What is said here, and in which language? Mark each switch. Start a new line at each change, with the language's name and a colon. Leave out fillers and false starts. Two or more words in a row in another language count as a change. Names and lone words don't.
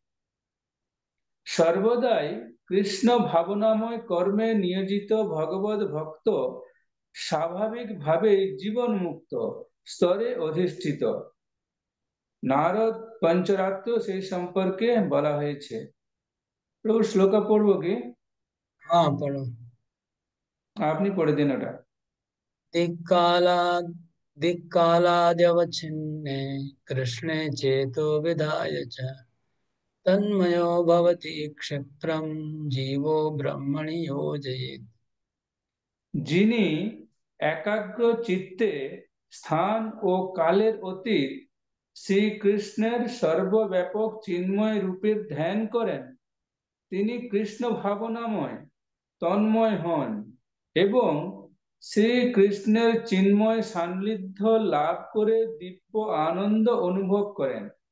Bangla: সর্বদাই কৃষ্ণ ভাবনাময় কর্মে নিয়োজিত ভগবত ভক্ত স্বাভাবিকভাবেই জীবন মুক্ত স্তরে অধিষ্ঠিত। নারদ পঞ্চরাত্র সেই সম্পর্কে বলা হয়েছে। প্রভু শ্লোকা পড়বো কি?
Hindi: हाँ पढ़ो।
Bangla: আপনি পড়ে দিন ওটা।
Sanskrit: दिक्कालाद्यवच्छिन्ने कृष्णे चेतो विधाय च तन्मयो भवति क्षिप्रं जीवो ब्रह्मणि योजयेत्।
Bangla: যিনি একাগ্র চিত্তে স্থান ও কালের অতীত শ্রীকৃষ্ণের সর্বব্যাপক চিন্ময় রূপের ধ্যান করেন, তিনি কৃষ্ণ ভাবনাময় তন্ময় হন এবং শ্রীকৃষ্ণের চিন্ময় সান্নিধ্য লাভ করে দিব্য আনন্দ অনুভব করেন।